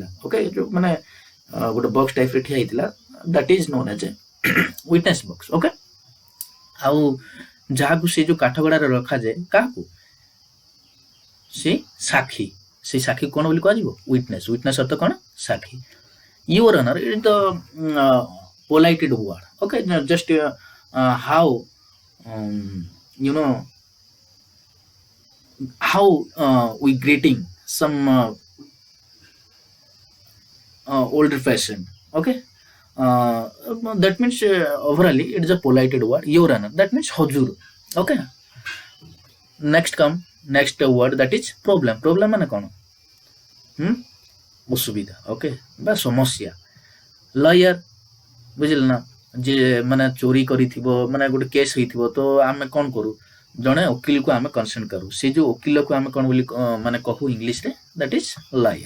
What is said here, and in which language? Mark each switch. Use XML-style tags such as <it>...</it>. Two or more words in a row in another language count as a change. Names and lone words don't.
<or>ଓକେ, ଯୋଉ ମାନେ ଗୋଟେ ବକ୍ସ ଟାଇପ୍ରେ ଠିଆ ହେଇଥିଲା,</or> <en>that is known as a witness box.</en> <or>ଓକେ, ଆଉ ଯାହାକୁ ସେ ଯୋଉ କାଠଗଡ଼ାରେ ରଖାଯାଏ କାହାକୁ, ସେ ସାକ୍ଷୀ. ସେଇ ସାକ୍ଷୀକୁ କ'ଣ ବୋଲି କୁହାଯିବ, ୱିଟନେସ୍. ୱିଟନେସ୍ ଅର୍ଥ କ'ଣ, ସାକ୍ଷୀ.</or> <en>Your honor, it the polite word. Okay, just how how we greeting some older person. Okay, that means overall it is a polite word. Your honor, that means huzur. Okay, next word, that is problem.</en> <or>Problem ମାନେ କ'ଣ, ଅସୁବିଧା. ଓକେ, ବା ସମସ୍ୟା. ଲୟର, ବୁଝିଲେ ନା, ଯେ ମାନେ ଚୋରି କରିଥିବ, ମାନେ ଗୋଟେ କେସ୍ ହେଇଥିବ, ତ ଆମେ କ'ଣ କରୁ, ଜଣେ ଓକିଲକୁ ଆମେ କନସଲ୍ଟ କରୁ. ସେ ଯୋଉ ଓକିଲକୁ ଆମେ କ'ଣ ବୋଲି ମାନେ କହୁ ଇଂଲିଶରେ,</or> <en>that is lawyer.</en>